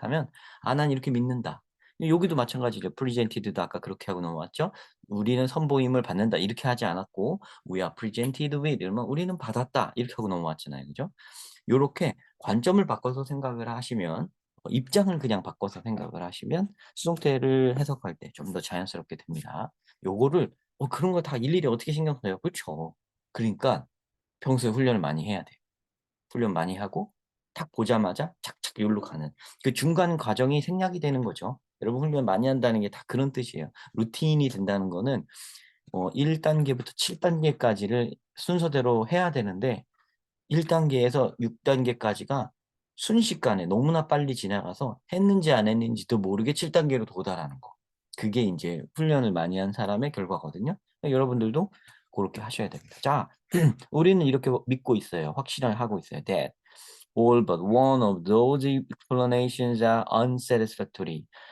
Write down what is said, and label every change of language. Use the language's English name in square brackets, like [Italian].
[Korean] 하면 '아 난 이렇게 믿는다.' 여기도 마찬가지죠. presented도 아까 그렇게 하고 넘어왔죠. '우리는 선보임을 받는다.' 이렇게 하지 않았고 [English] "We are presented with." [Korean] 이러면 '우리는 받았다.' 이렇게 하고 넘어왔잖아요. 그죠? 요렇게 관점을 바꿔서 생각을 하시면 입장을 그냥 바꿔서 생각을 하시면 수동태를 해석할 때 좀 더 자연스럽게 됩니다. 요거를 그런 거 다 일일이 어떻게 신경 써요. 그쵸. 그러니까 평소에 훈련을 많이 해야 돼요. 훈련 많이 하고 딱 보자마자 착착 요리로 가는 그 중간 과정이 생략이 되는 거죠. 여러분 훈련 많이 한다는 게 다 그런 뜻이에요. 루틴이 된다는 거는 1 단계부터 7 단계까지를 순서대로 해야 되는데 1 단계에서 6 단계까지가 순식간에 너무나 빨리 지나가서 했는지 안 했는지도 모르게 7 단계로 도달하는 거. 그게 인제 훈련을 많이 한 사람의 결과거든요. 여러분들도 고렇게 하셔야 됩니다. 자 우리는 이렇게 믿고 있어요. 확신을 하고 있어요. [English] That all but one of those explanations are unsatisfactory.